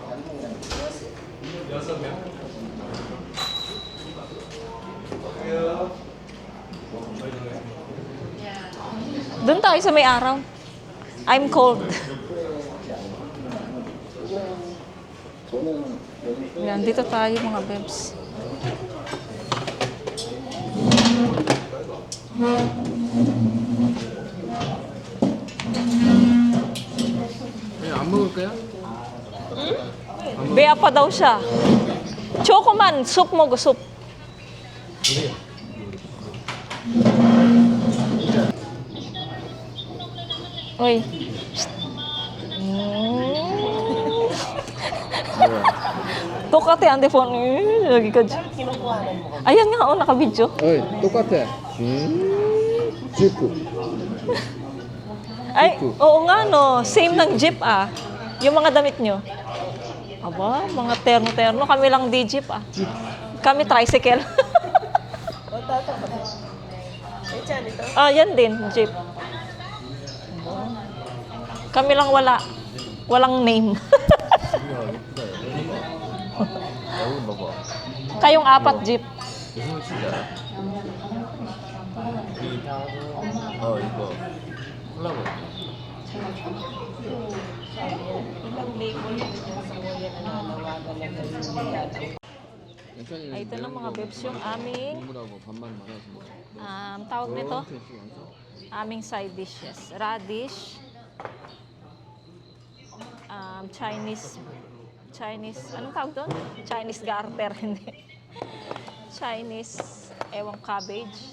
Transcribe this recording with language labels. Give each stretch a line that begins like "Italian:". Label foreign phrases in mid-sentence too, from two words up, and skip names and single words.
Filipino: Doon tayo sa may araw.
English: I'm cold.
Filipino: Yan, dito tayo mga bebs.
Korean: 안 먹을 거야?
Filipino: Bea pa daw siya. Chocoman, soup mo, soup. Uy.
Korean: 똑같아, 안 돼, 폰. 여기까지.
Filipino: Ayan nga, naka-video.
Korean: 어이, 똑같아. 지프.
Filipino: Ay, oo nga, no. Same ng jeep, ah. Yung mga damit nyo. Aba, mga terno-terno. Kami lang di jeep, ah. Kami tricycle. Ah, yan din, jeep. Kami lang wala. Walang name.
Korean: 여기 봐봐.
Filipino: Kayong apat jeep.
Korean: 무슨 옷인지 알아? 이거 콜라보.
Filipino: Ay, ito na mga bebs yung aming
Korean: 국물하고 반반 말아서 먹어.
Filipino: tawag nito, aming
English: side dishes.
Filipino: Radish, Chinese, anong tawag doon?
English: Chinese garter,
Filipino: hindi.
English: Chinese, cabbage.